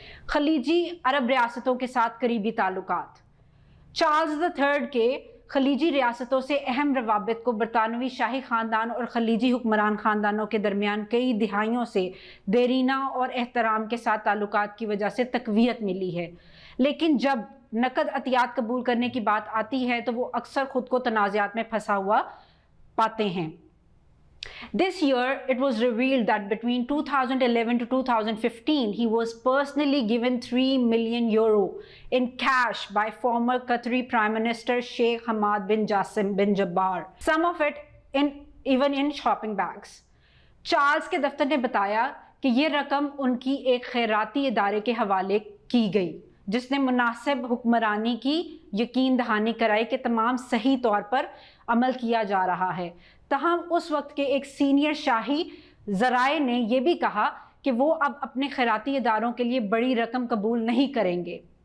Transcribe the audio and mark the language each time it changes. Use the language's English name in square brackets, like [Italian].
[Hindi] खलीजी अरब रियासतों के साथ करीबी ताल्लुकात। चार्ल्स III के खलीजी रियासतों से अहम रवाबित को बरतानवी शाही ख़ानदान और खलीजी हुक्मरान ख़ानदानों के दरमियान कई दिहाइयों से देरीना और एहतराम के साथ ताल्लुकात की वजह से तक़वियत मिली है, लेकिन जब नकद अतियात कबूल करने की बात आती है तो वो अक्सर ख़ुद को तनाज़ात में फंसा हुआ पाते हैं। [English] This year, it was revealed that between 2011 to 2015, he was personally given €3 million in cash by former Qatari Prime Minister Sheikh Hamad bin Jassim bin Jabbar, some of it even in shopping bags. [Hindi] Charles के दफ्तर ने बताया कि ये रकम उनकी एक खैराती इदारे के हवाले की गई, जिसने मुनासिब हुक्मरानी की यकीन दहानी कराई कि तमाम सही तौर पर अमल किया जा रहा है। तहम उस वक्त के एक सीनियर शाही ज़राए ने यह भी कहा कि वो अब अपने खैराती इदारों के लिए बड़ी रकम कबूल नहीं करेंगे।